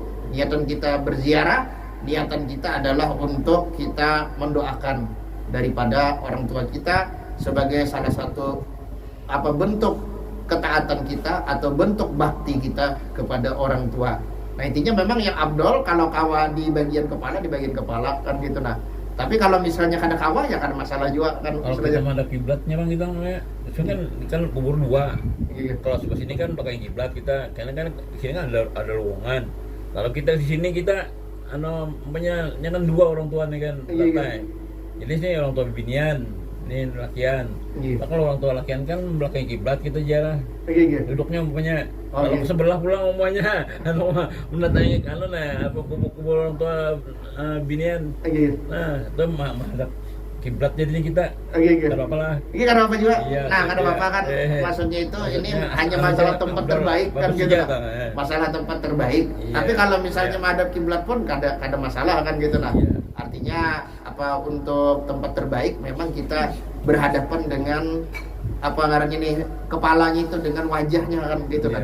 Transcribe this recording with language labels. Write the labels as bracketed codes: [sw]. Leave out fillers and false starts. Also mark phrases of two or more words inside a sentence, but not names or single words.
[id] Niatan kita berziarah, niatan kita adalah untuk kita mendoakan daripada orang tua kita sebagai salah satu bentuk ketaatan kita atau bentuk bakti kita kepada orang tua. Nah intinya memang yang abdol kalau kawa di bagian kepala kan gitu nah. Tapi kalau misalnya kada kawa ya kada masalah juga kan. Kalau kita menghadap kiblatnya bang kita kan kubur dua. Iya. Kalau sebelah sini kan pakai kiblat kita, karena kan di sini kan ada ruangan. Kalau kita di sini kita kan dua orang tua nih kan lantai. Jadi sini orang tua binian, ini lakian. Iya. Nah, kalau orang tua lakian kan belakang kiblat kita jarah. Iya. Duduknya umpamanya Oh, kalau iya. sebelah pulang umpamanya mendatangi kubur orang tua binian. Iya. Nah, itu menghadap kiblat jadinya kita. Iya. Tidak apa-apa lah. Ini kada apa juga. Iya, Nah, kada iya. apa kan. Maksudnya itu ini Maksudnya, hanya masalah tempat udah terbaik kan bagus gitu. juga, Nah. kan, Masalah tempat terbaik. Iya. Tapi kalau misalnya Iya. menghadap kiblat pun kada masalah kan gitu nah. Iya. Artinya untuk tempat terbaik memang kita berhadapan dengan ngarannya nih kepalanya itu dengan wajahnya kan gitu nah,